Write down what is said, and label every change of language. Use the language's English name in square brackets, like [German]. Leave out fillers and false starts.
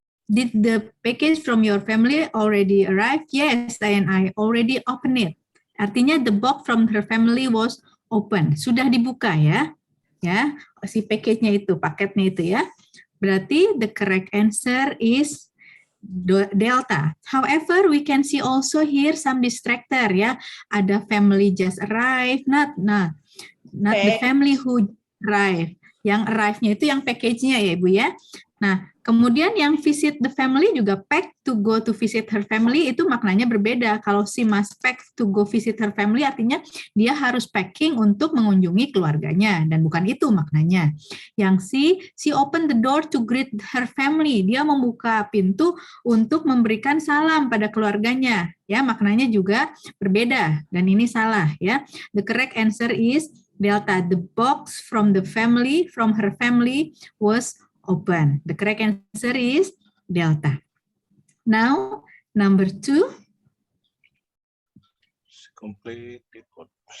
[English] Did the package from your family already arrive? Yes, and I already opened it. Artinya the box from her family was open. [Indonesian] Sudah dibuka ya. Ya, si package-nya itu, paketnya itu ya. [English] Berarti the correct answer is Delta. However, we can see also here some distractor ya. Ada family just arrived, not the family who arrived. [Indonesian] Yang arrive-nya itu yang package-nya ya Ibu ya. Nah, kemudian yang [English] visit the family [Indonesian] juga [English] pack to go to visit her family [Indonesian] itu maknanya berbeda. Kalau si [English] must pack to go visit her family [Indonesian] artinya dia harus packing untuk mengunjungi keluarganya dan bukan itu maknanya. [English] Yang she open the door to greet her family. [Indonesian] Dia membuka pintu untuk memberikan salam pada keluarganya. Ya, maknanya juga berbeda dan ini salah ya. [English] The correct answer is Delta. The box from her family was open. The correct answer is Delta. Now, number 2. Complete report.